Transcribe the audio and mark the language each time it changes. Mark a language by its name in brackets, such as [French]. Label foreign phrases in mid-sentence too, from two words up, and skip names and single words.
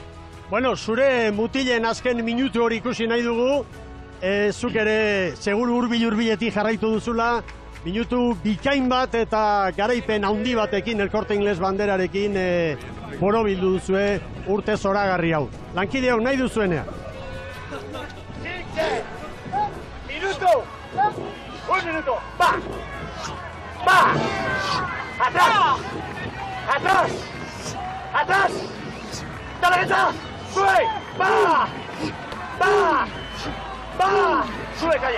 [Basque] Bueno, zure mutilen azken minutu hori ikusi nahi dugu, zuk ere seguru hurbiletik jarraitu duzula, minutu bikain bat eta garaipen handi batekin, El Corte Inglés banderarekin borobildu duzue urte zoragarri hau. Lankide hau nahi duzuenean. [Spanish] Minuto! Un minuto! ¡Va! ¡Va! ¡Atrás! ¡Atrás! ¡Atrás! ¡A la derecha! ¡Sube! ¡Va! ¡Va! ¡Va! ¡Sube, calle!